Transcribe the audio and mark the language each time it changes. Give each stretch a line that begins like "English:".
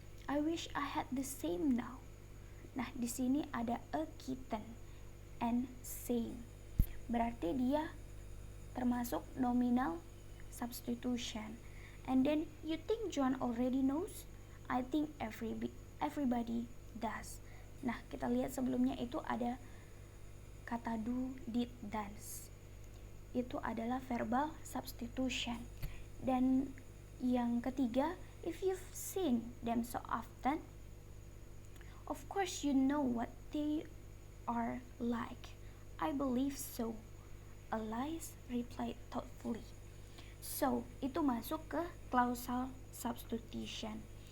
English: I wish I had the same now.
Indonesian: Nah, di sini ada
English: a kitten and same.
Indonesian: Berarti dia termasuk nominal substitution.
English: And then you think John already knows? I think everybody does.
Indonesian: Nah, kita lihat sebelumnya itu ada kata do, did, does. Itu adalah verbal substitution. Dan yang ketiga,
English: if you've seen them so often, of course you know what they are like. I believe so, Alice replied thoughtfully.
Indonesian: So, itu masuk ke clausal substitution.